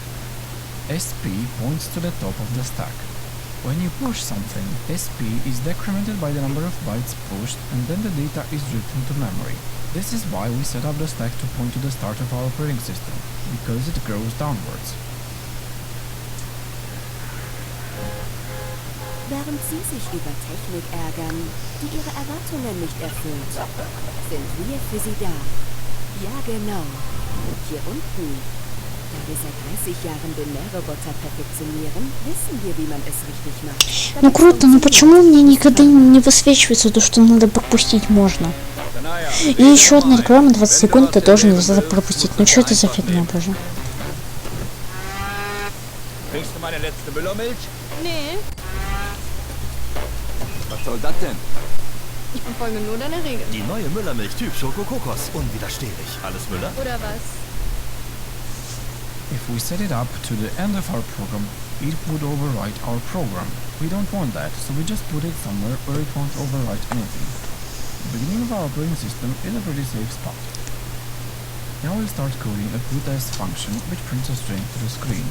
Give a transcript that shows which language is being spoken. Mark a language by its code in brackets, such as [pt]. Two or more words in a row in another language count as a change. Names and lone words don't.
[en] SP points to the top of the stack. When you push something, SP is decremented by the number of bytes pushed and then the data is written to memory. This is why we set up the stack to point to the start of our operating system, because it grows downwards. [de] Während Sie sich über Technik ärgern, die Ihre Erwartungen nicht erfüllt, sind wir für Sie da. Ja, genau. Hier unten. Da wir seit 30 Jahren den Nährroboter perfektionieren, wissen wir, wie man es richtig macht. [ru] Ну круто, но почему мне никогда не высвечивается то, что надо пропустить можно? И еще одна реклама 20 секунд, это тоже нельзя пропустить. Ну что это за фигня, боже? [de] Trinkst du meine letzte Müllermilch? Nee, Was soll das denn? ich befolge nur deine Regeln. Die neue Müllermilch Typ Schoko-Kokos. Unwiderstehlich. Alles Müller? Oder was? [en] If we set it up to the end of our program, it would overwrite our program. We don't want that, so we just put it somewhere where it won't overwrite anything. The beginning of our operating system is a pretty safe spot. Now we'll start coding a put_s function which prints a string to the screen.